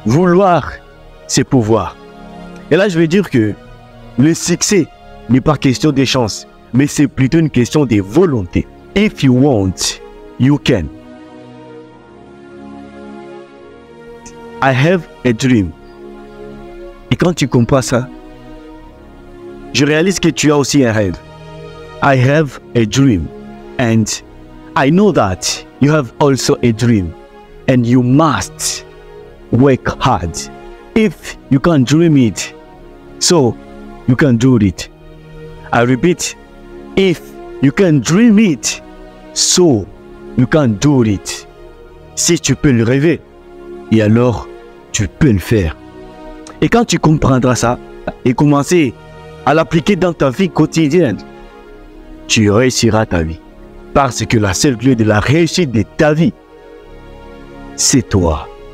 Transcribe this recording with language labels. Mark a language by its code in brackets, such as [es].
[fr] Vouloir, c'est pouvoir. Et là, je vais dire que le succès n'est pas question de chance, mais c'est plutôt une question de volonté. [en] If you want, you can. I have a dream. [fr] Et quand tu comprends ça, je réalise que tu as aussi un rêve. [en] I have a dream. And I know that you have also a dream. And you must work hard. If you can dream it, so you can do it. I repeat, if you can dream it, so you can do it. [fr] Si tu peux le rêver, et alors tu peux le faire. Et quand tu comprendras ça et commencer à l'appliquer dans ta vie quotidienne, tu réussiras ta vie. Parce que la seule clé de la réussite de ta vie, c'est toi.